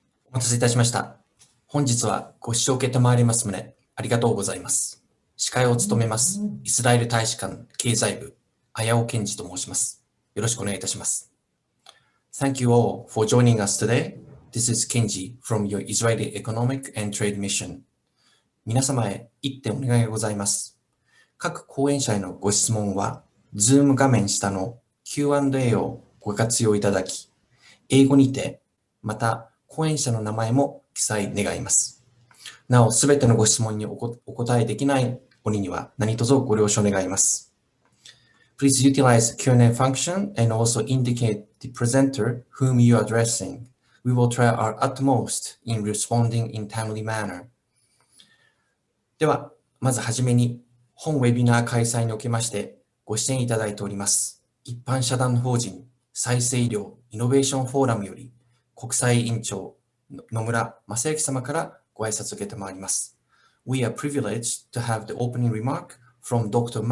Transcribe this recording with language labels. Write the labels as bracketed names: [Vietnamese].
[Japanese] お待たせいたしました。本日はご視聴承ります旨、ありがとうございます。司会を務めます、イスラエル大使館経済部、綾尾健二と申します。よろしくお願いいたします。 [English] Thank you all for joining us today. This is Kenji from your Israeli Economic and Trade Mission. [Japanese] 皆様へ一点お願いがございます。各講演者へのご質問は、Zoom 画面下の Q&A をご活用いただき、英語にて、また講演者の名前も記載願います。なお、すべてのご質問にお答えできない折には何卒ご了承願います。 [English] Please utilize the Q&A function and also indicate the presenter whom you are addressing. We will try our utmost in responding in timely manner. [Japanese] では、まずはじめに、本ウェビナー開催におきましてご支援いただいております、一般社団法人再生医療イノベーションフォーラムより、国際委員長、野村昌行様からご挨拶を受けてまいります。 [English] We are privileged to have the opening remark from Dr.